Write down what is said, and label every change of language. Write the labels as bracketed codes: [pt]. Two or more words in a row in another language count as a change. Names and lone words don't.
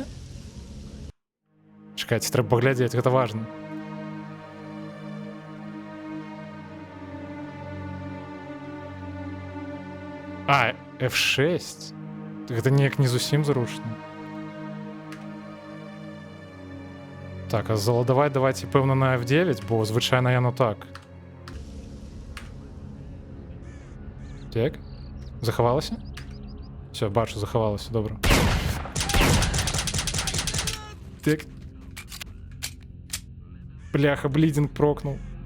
[be] Чакайце, трэба паглядзець, гэта важна. F6? Гэта неяк не зусім зручна. [uk] Так, а заладавать давайте, певно, на F9, бо, звичайно, я так. Так. Заховалося? Все, бачу, заховалося, добре. Так. Бляха, блідінг прокнув.